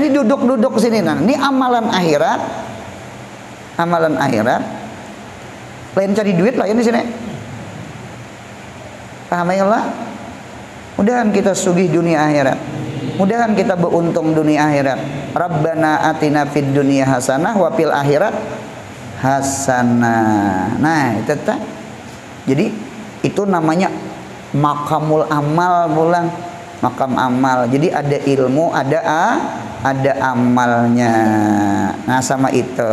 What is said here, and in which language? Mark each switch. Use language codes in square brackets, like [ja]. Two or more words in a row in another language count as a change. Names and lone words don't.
[bjn] Ini duduk-duduk sini nah, ini amalan akhirat. Amalan akhirat. Lain cari duit lah ini sini. Paham ya Allah? Mudahan kita sugih dunia akhirat. Mudahan kita beruntung dunia akhirat. [ar] ربنا آتنا في الدنيا حسنة وفي الآخرة حسنة. [bjn] Nah, itu tak. Jadi itu namanya [ar] مقام العمل [bjn] pulang. Makam amal. Jadi ada ilmu, ada amalnya. Nah, sama itu.